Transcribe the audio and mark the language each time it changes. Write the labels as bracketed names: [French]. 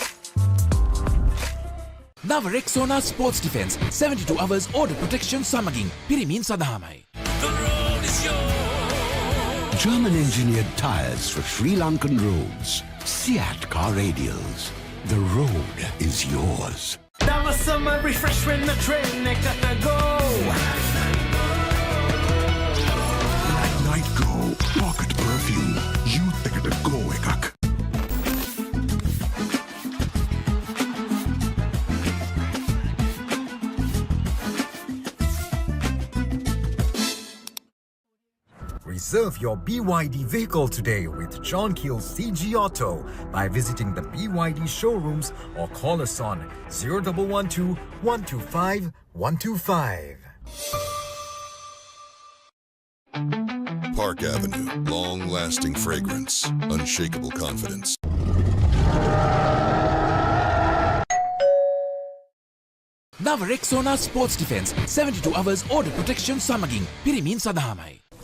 [Sinhala] නව රෙක්සෝනා sports defence [English] 72 hours order protection [Sinhala] සමගින් පිරිමින් සඳහාමයි. [English] German engineered tires for Sri Lankan roads. Seat car radials. The road is yours. That was summer refreshment, the train gotta go. Night Go Pocket Perfume. [Sinhala] Youth එකට go එකක්. [English] Reserve your BYD vehicle today with John Keel's CG Auto by visiting the BYD showrooms or call us on 0112 125 125. Park Avenue, long-lasting fragrance, unshakable confidence. [Sinhala] නව රෙක්සෝනා sports defence [English] 72 hours order protection [Sinhala] සමගින් පිරිමින් සඳහාමයි.